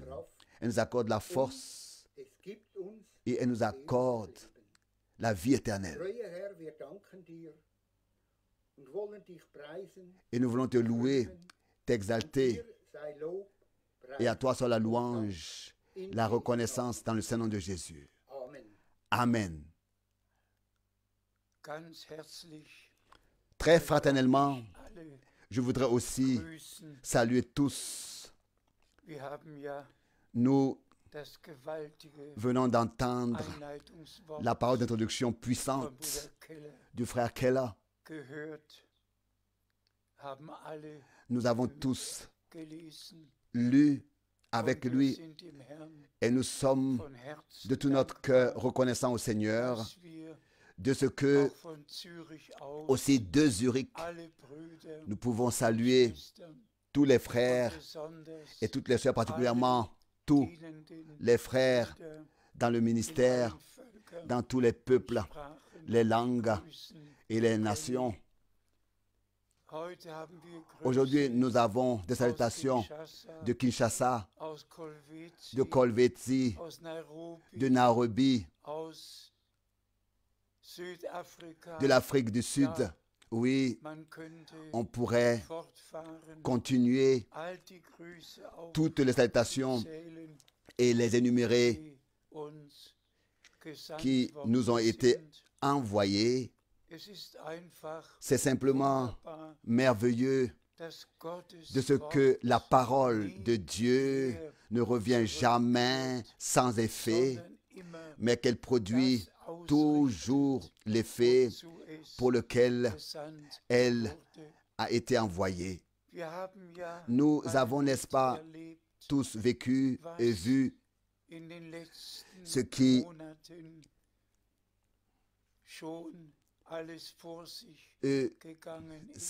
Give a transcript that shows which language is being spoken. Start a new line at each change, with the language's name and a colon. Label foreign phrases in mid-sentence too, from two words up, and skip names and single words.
German: Kraft,
French: Elle nous accorde la force
German: es gibt uns
French: et elle nous accorde
German: ewiges Leben.
French: la vie éternelle.
German: Treuer Herr, wir danken dir und wollen dich preisen.
French: Et nous voulons te louer, t'exalter,
German: Dir sei Lob, Preis,
French: et à toi soit la louange, la reconnaissance dans le Saint-Nom de Jésus.
German: Amen.
French: Amen.
German: Ganz herzlich
French: Très fraternellement,
German: alle
French: je voudrais aussi
German: grüßen.
French: saluer tous.
German: Wir haben ja
French: Nous
German: das gewaltige
French: venons d'entendre
German: Einleitungswort
French: la parole d'introduction
German: von
French: puissante
German: Bruder Keller
French: du frère Keller.
German: gehört, haben alle
French: Nous avons tous
German: gelesen.
French: lu avec
German: Und wir
French: lui
German: sind dem Herrn
French: et nous sommes
German: von Herzen
French: de tout notre cœur reconnaissants au Seigneur
German: dass wir
French: de ce que,
German: auch von Zürich aus
French: aussi de Zurich,
German: alle Brüder,
French: nous pouvons saluer
German: Schwestern
French: tous les
German: und
French: frères
German: besonders
French: et toutes les sœurs, particulièrement tous
German: dienenden
French: les frères
German: Brüder
French: dans le
German: in
French: ministère,
German: allen Völkern,
French: dans tous les peuples,
German: Sprachen
French: les langues
German: grüßen.
French: et les nations.
German: Heute haben wir
French: Aujourd'hui,
German: Grüße
French: nous avons des
German: aus
French: salutations
German: Kinshasa,
French: de Kinshasa,
German: aus Kolwezi,
French: de Kolwezi,
German: aus Nairobi,
French: de Nairobi,
German: aus Südafrika.
French: de l'Afrique du Sud. Oui,
German: Man könnte
French: on pourrait
German: fortfahren,
French: continuer
German: all die Grüße
French: toutes les salutations
German: aufzählen,
French: et les énumérer
German: die uns gesandt
French: qui
German: worden
French: nous ont été
German: sind.
French: envoyés.
German: Es ist einfach
French: C'est simplement
German: wunderbar,
French: merveilleux
German: dass Gottes
French: de ce
German: Wort
French: que la parole
German: nie
French: de Dieu
German: leer
French: ne revient jamais sans effet,
German: sondern immer
French: mais qu'elle produit
German: das ausrichtet,
French: toujours l'effet
German: wozu es
French: pour lequel
German: gesandt
French: elle
German: wurde.
French: a été envoyée.
German: Wir haben ja
French: Nous
German: alle
French: avons, n'est-ce pas,
German: erlebt,
French: tous vécu et vu
German: in den letzten
French: ce qui
German: Monaten schon alles vor sich gegangen ist.